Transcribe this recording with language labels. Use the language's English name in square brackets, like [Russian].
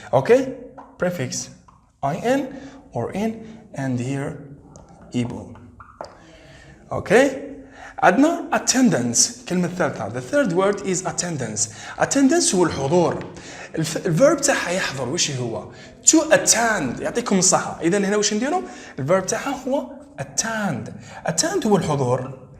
[English] Okay, prefix in or in and here able. [Arabic] اوكي، عندنا attendance. الكلمه الثالثه [English] the third word is attendance [Arabic] هو الحضور. الفيرب تاعها يحضر. وش هو؟ [English] to attend. [Arabic] يعطيكم الصحه. اذا هنا واش نديروا؟ الفيرب تاعها هو attend هو الحضور.